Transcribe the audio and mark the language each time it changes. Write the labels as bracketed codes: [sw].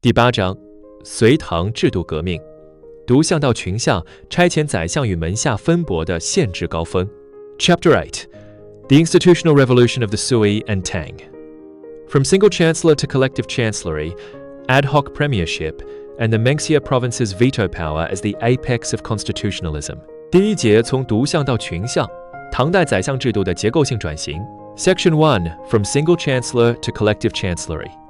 [zh] 第8章，隋唐制度革命，独相到群相，差遣宰相与门下分帛的宪制高峰。 [en] Chapter 8 The Institutional Revolution of the Sui and Tang. From single chancellor to collective chancellery, ad hoc premiership, and the Mengxia province's veto power as the apex of constitutionalism. [zh] 第1节从独相到群相，唐代宰相制度的结构性转型。 [en] Section 1 From single chancellor to collective chancellery.